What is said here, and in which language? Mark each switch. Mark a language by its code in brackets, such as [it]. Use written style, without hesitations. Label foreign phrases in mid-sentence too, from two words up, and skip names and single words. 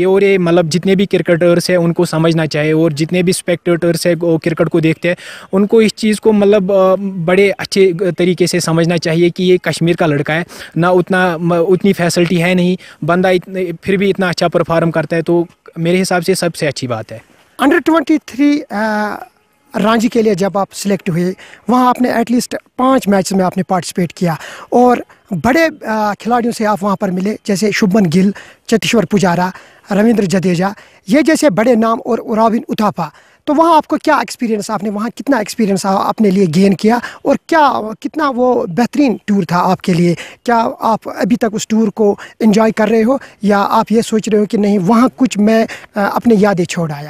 [ur] اور یہ مطلب جتنے بھی کرکٹرس ہیں ان کو سمجھنا چاہیے، اور جتنے بھی اسپیکٹیٹرس ہیں کرکٹ کو دیکھتے ہیں ان کو اس چیز کو مطلب بڑے اچھے طریقے سے سمجھنا چاہیے کہ یہ کشمیر کا لڑکا ہے، نہ اتنی فیسلٹی ہے نہیں، بندہ پھر بھی اتنا اچھا پرفارم کرتا ہے. تو میرے حساب سے سب سے اچھی بات ہے. انڈر 23 رانجی کے لیے جب آپ سلیکٹ ہوئے، وہاں آپ نے [en] at least [ur] 5 میچز میں آپ نے پارٹیسپیٹ کیا، اور بڑے کھلاڑیوں سے آپ وہاں پر ملے، جیسے شبمن گل، چتیشور پجارا، رویندر جڈیجا، یہ جیسے بڑے نام، اور راون اتھاپا. تو وہاں آپ کو کیا ایکسپیرینس، آپ نے وہاں کتنا ایکسپیرینس اپنے لیے گین کیا، اور کتنا وہ بہترین ٹور تھا آپ کے لیے؟ کیا آپ ابھی تک اس ٹور کو انجوائے کر رہے ہو، یا آپ یہ سوچ رہے ہو کہ نہیں وہاں کچھ میں اپنی یادیں چھوڑ آیا؟